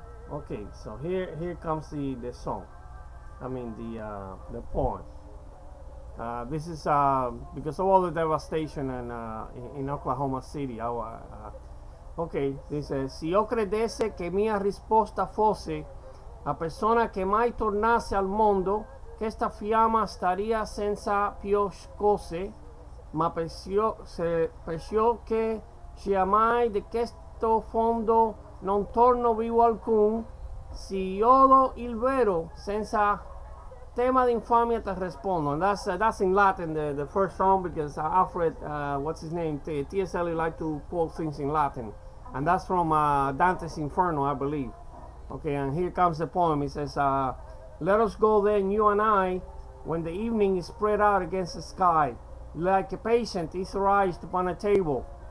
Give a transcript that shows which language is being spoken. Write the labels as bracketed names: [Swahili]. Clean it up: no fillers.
[English] Okay, so here comes the song. I mean the poem. This is because of all the devastation in Oklahoma City. [Italian] Okay, dice: si io credesse che mia risposta fosse la persona che mai tornasse al mondo, questa fiamma staria senza più scosse, ma perciocche giammai di questo fondo non torno vivo alcun, si odo il vero, senza tema di infamia te rispondo. [English] And that's in Latin, the first song, because Alfred, what's his name, TSELLIOT like to quote things in Latin. And that's from Dante's Inferno, I believe. Okay, and here comes the poem. It says, let us go then, you and I, when the evening is spread out against the sky, like a patient etherized upon a table.